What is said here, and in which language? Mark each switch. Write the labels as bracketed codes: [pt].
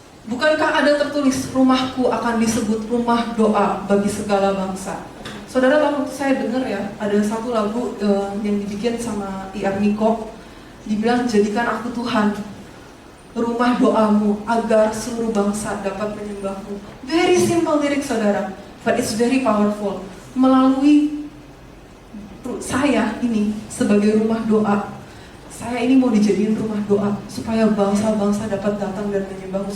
[id] Bukankah ada tertulis, rumahku akan disebut rumah doa bagi segala bangsa. Saudara tahu, saya dengar ya, ada satu lagu yang dibikin sama I.R. Niko, dibilang jadikan aku Tuhan rumah doamu agar seluruh bangsa dapat menyembahmu. [en] Very simple [id] lirik saudara, [en] but it's very powerful. [id] Melalui saya ini sebagai rumah doa, saya ini mau dijadiin rumah doa supaya bangsa-bangsa dapat datang dan menyembahmu.